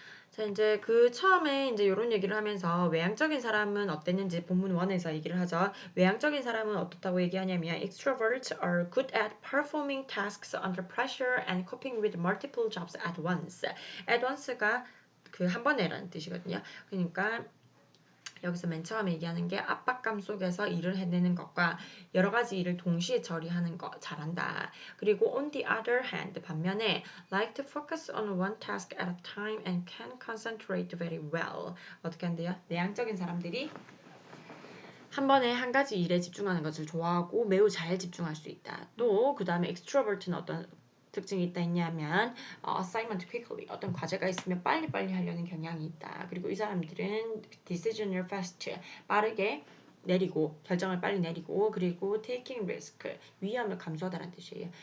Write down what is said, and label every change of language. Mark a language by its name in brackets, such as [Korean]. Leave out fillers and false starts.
[Korean] 자, 이제 처음에 이제 이런 얘기를 하면서 외향적인 사람은 어땠는지 본문 1에서 얘기를 하죠. 외향적인 사람은 어떻다고 얘기하냐면 [English] extroverts are good at performing tasks under pressure and coping with multiple jobs at once. [Korean] at once가 한 번에라는 뜻이거든요. 그러니까 여기서 맨 처음에 얘기하는 게 압박감 속에서 일을 해내는 것과 여러 가지 일을 동시에 처리하는 거 잘한다. 그리고 [English] on the other hand [Korean] 반면에 [English] like to focus on one task at a time and can concentrate very well. [Korean] 어떻게 한대요? 내향적인 사람들이 한 번에 한 가지 일에 집중하는 것을 좋아하고 매우 잘 집중할 수 있다. 또 그 다음에 extrovert는 어떤 특징이 있다 했냐면 assignment quickly 어떤 과제가 있으면 빨리빨리 하려는 경향이 있다. 그리고 이 사람들은 decision을 fast 빠르게 내리고 결정을 빨리 내리고 그리고 taking risk 위험을 감수하다라는 뜻이에요.